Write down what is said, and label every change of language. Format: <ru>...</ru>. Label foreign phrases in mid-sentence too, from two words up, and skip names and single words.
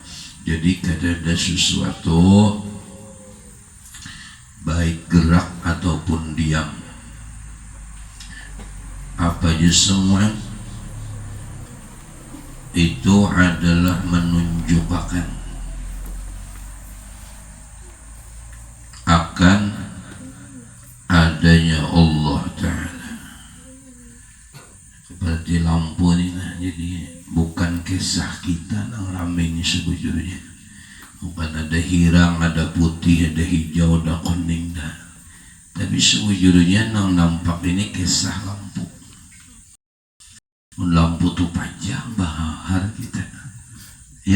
<bjn>Jadi kada ada sesuatu baik gerak ataupun diam, apa aja semua itu adalah menunjukkan akan adanya Allah Ta'ala. Seperti lampu ini, nah, jadi bukan kisah kita yang ramai ini sebujurnya. Bukan ada hirang, ada putih, ada hijau, ada kuning, dah. Tapi sebujurnya yang nampak ini kisah lampu. Lampu tu panjang bahar kita, ya.</bjn>